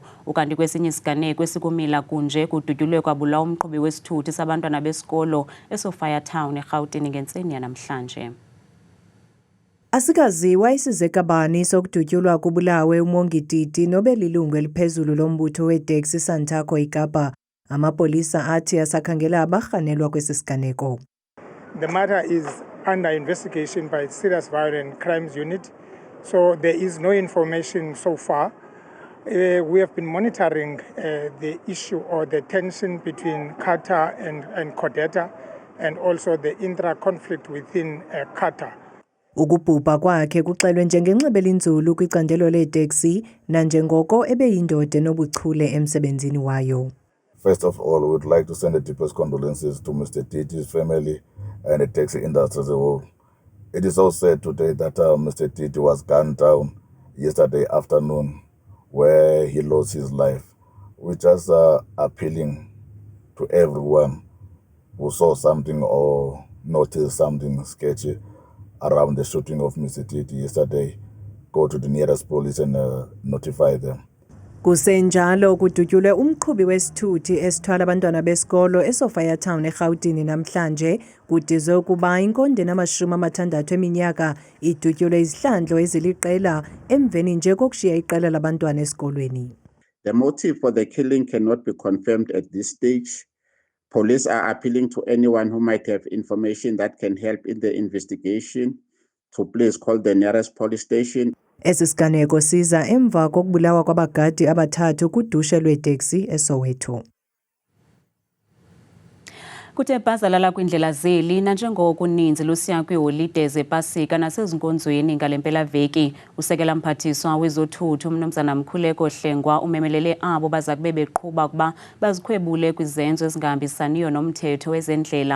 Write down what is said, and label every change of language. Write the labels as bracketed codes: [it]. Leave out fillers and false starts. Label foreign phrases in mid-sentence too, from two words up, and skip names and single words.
[xh] Ukanti kwesinye isiganeko esikumila kunje kudutyulwe kwabulawa umqhubi wesithuthi abantwana besikolo eSophia Town eGauteng ngentseni yanamhlanje. Asikaziwa isizekabani sokudutyulwa kubulawe umongi Titi nobelilungu eliphezulu lombutho weteksi Santaco eKapa. Amapolisa athi asakhangela abarhanelwa kwesi siganeko. [en] The matter is under investigation by Serious Violent Crimes Unit, so there is no information so far. We have been monitoring the issue or the tension between Qatar and Codeta, and also the intra-conflict within Qatar. [xh] Ukubhubha kwakhe kuxelwe njengenxeba elinzulu kwicandelo leteksi nanjengoko ebeyindoda enobuchule emsebenzini wayo. [en] First of all, we would like to send the deepest condolences to Mr. Titi's family and the taxi industry as a whole. It is so sad today that Mr. Titi was gunned down yesterday afternoon, where he lost his life. We're just appealing to everyone who saw something or noticed something sketchy around the shooting of Mr. Titi yesterday. Go to the nearest police and notify them. [xh] Kusenjalo kudutyulwe umqhubi wesithuthi esithwala abantwana besikolo eSophia Town eGauteng namhlanje kudizwe ukuba inkonde nama-60 eminyaka idutyulwe izihlandlo eziliqela emveni nje kokushiya iqela labantwana esikolweni. [en] The motive for the killing cannot be confirmed at this stage. Police are appealing to anyone who might have information that can help in the investigation to please call the nearest police station. [xh] Esi siganeko siza emva kokubulawa kwabagadi abathathu kudushe lweteksi eSoweto. Kuthe bhazalala kwindlela zeli nanjengoko uninzi lusiya kwiiholide zepasika nasezinkonzweni ngale mpelaveki. Usekela mphathiswa wezothutho uMnumzana Mkhuleko Hlengwa umemelele abo baza kube beqhuba ukuba bazikhwebule kwizenzo ezingahambisaniyo nomthetho wezendlela.